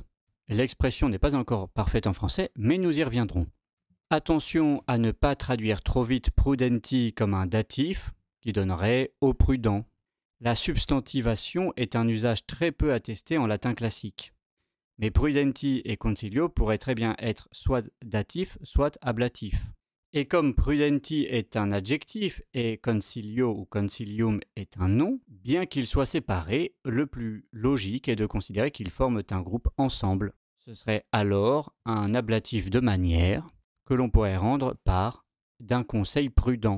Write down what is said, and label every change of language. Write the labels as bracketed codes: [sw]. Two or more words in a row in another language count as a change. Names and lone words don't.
[fr] L'expression n'est pas encore parfaite en français, mais nous y reviendrons. Attention à ne pas traduire trop vite prudenti comme un datif, qui donnerait au prudent. La substantivation est un usage très peu attesté en latin classique. Mais prudenti et concilio pourraient très bien être soit datif, soit ablatif. Et comme prudenti est un adjectif et concilio ou concilium est un nom, bien qu'ils soient séparés, le plus logique est de considérer qu'ils forment un groupe ensemble. Ce serait alors un ablatif de manière que l'on pourrait rendre par d'un conseil prudent.